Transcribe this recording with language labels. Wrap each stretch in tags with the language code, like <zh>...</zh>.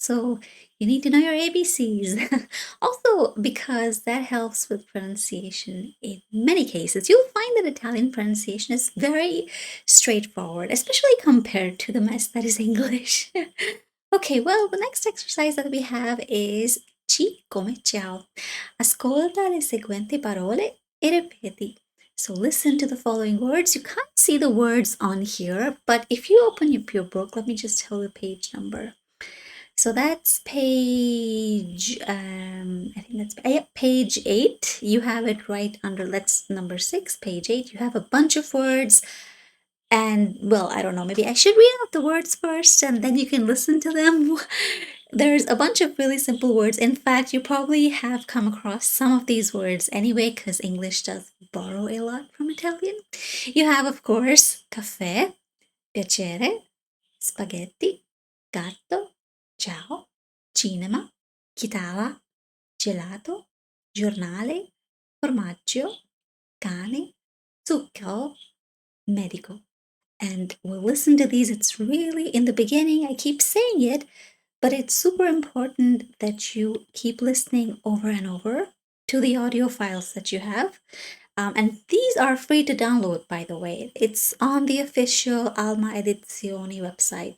<en>So you need to know your ABCs. Also, because that helps with pronunciation in many cases. You'll find that Italian pronunciation is very straightforward, especially compared to the mess that is English. Okay, well, the next exercise that we have is</en> <it>ci come ciao. Ascolta le seguenti parole e ripeti.</it> <en>So listen to the following words. You can't see the words on here, but if you open up your book, let me just tell the page number. So that's page, I think that's page 8. You have it right under, that's number 6, page 8. You have a bunch of words. And, well, I don't know, maybe I should read out the words first and then you can listen to them. There's a bunch of really simple words. In fact, you probably have come across some of these words anyway, because English does borrow a lot from Italian. You have, of course, caffè, piacere, spaghetti, gatto, ciao, cinema, chitarra, gelato, giornale, formaggio, cane, zucchero, medico. And we'll listen to these. It's really in the beginning, I keep saying it, but it's super important that you keep listening over and over to the audio files that you have. And these are free to download, by the way. It's on the official Alma Edizioni website.</en>